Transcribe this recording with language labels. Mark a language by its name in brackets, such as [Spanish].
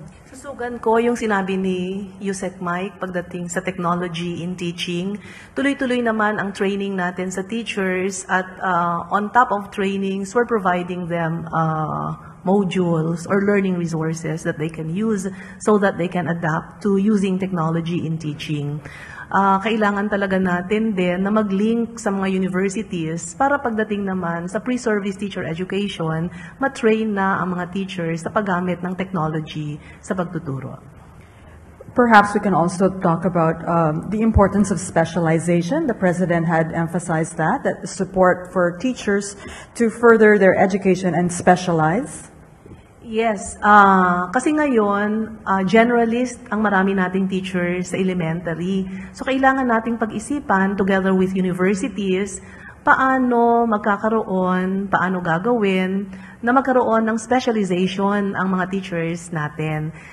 [Filipino] Susugan ko yung sinabi ni Yusek Mike pagdating sa [English] technology in teaching. [Filipino] Tuloy-tuloy naman ang training natin sa teachers at [English] on top of trainings, we're providing them modules or learning resources that they can use so that they can adapt to using technology in teaching. [Filipino] Kailangan talaga natin din na mag-link sa mga universities para pagdating naman sa pre-service teacher education, matrain na ang mga teachers sa paggamit ng technology sa pagtuturo. [English] Perhaps we can also talk about the importance of specialization. The President had emphasized that the support for teachers to further their education and specialize. [Filipino] Yes, kasi ngayon, generalist ang marami nating teachers sa elementary. So kailangan nating pag-isipan [English] together with universities, [Filipino] paano magkakaroon, paano gagawin, na magkaroon ng specialization ang mga teachers natin.